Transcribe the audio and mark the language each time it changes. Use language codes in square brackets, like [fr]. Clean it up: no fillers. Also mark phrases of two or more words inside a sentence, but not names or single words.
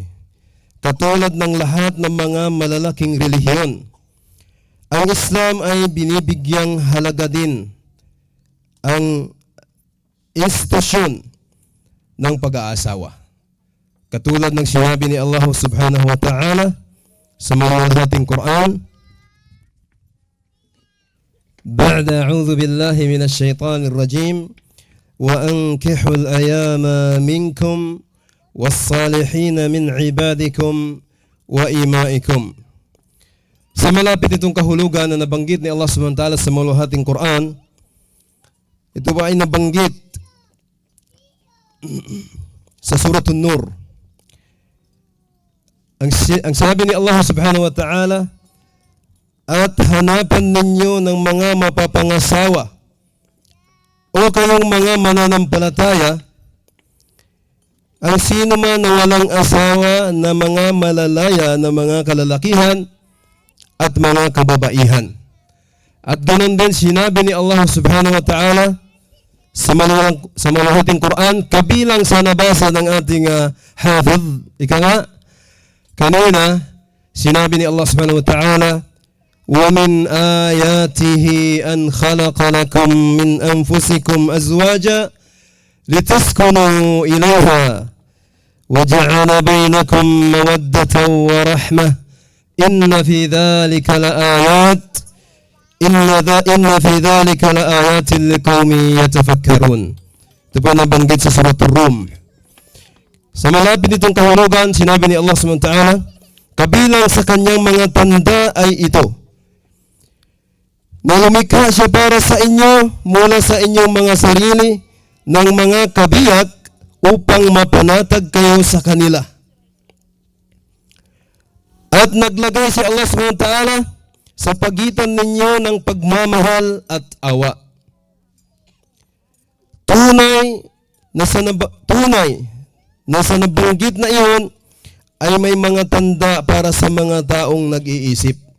[tl] Katulad ng lahat ng mga malalaking relihiyon, ang Islam ay binibigyang halaga din ang institusyon ng pag-aasawa. Katulad ng sinabi ni Allah [ar] سبحانه وتعالى [tl] sa maluwalhating Quran, [ar] بعد أعوذ بالله من الشيطان الرجيم وأنكحوا الأيام منكم والصالحين من عبادكم وإمائكم. [tl] Sa malapit itong kahulugan na nabanggit ni Allah [ar] سبحانه وتعالى [tl] sa maluwalhating Quran, ito ba ay nabanggit sa Surat An-Nur. Ang sabi ni Allah [ar] سبحانه وتعالى, [tl] at hanapan ninyo ng mga mapapangasawa o kayong mga mananampalataya ang sino man na walang asawa na mga malalaya na mga kalalakihan at mga kababaihan. At ganoon din sinabi ni Allah [ar] سبحانه وتعالى [tl] sa maluwalhating Quran, kabilang sa nabasa ng ating hafidh. Ika nga, kanina, sinabi ni Allah [ar] سبحانه وتعالى, وَمِنْ آيَاتِهِ أَنْ خَلَقَ لَكُمْ مِنْ أَنفُسِكُمْ أَزْوَاجًا لِتَسْكُنُوا إِلَيْهَا وَجَعَلَ بَيْنَكُمْ مَوَدَّةً وَرَحْمَةً إِنَّ فِي ذَلِكَ لَآيَاتٍ لِقَوْمٍ يَتَفَكَّرُونَ. [tl] Ito po nabanggit sa Surat Ar-Rum. Sa malapit itong kahulugan, sinabi ni Allah [ar] سبحانه وتعالى, [tl] kabilang sa kanyang mga tanda ay ito, na lumikha siya para sa inyo mula sa inyong mga sarili ng mga kabiyak upang mapanatag kayo sa kanila. At naglagay si Allah [ar] سبحانه وتعالى [tl] sa pagitan ninyo ng pagmamahal at awa. Tunay na sa nabanggit na iyon ay may mga tanda para sa mga taong nag-iisip.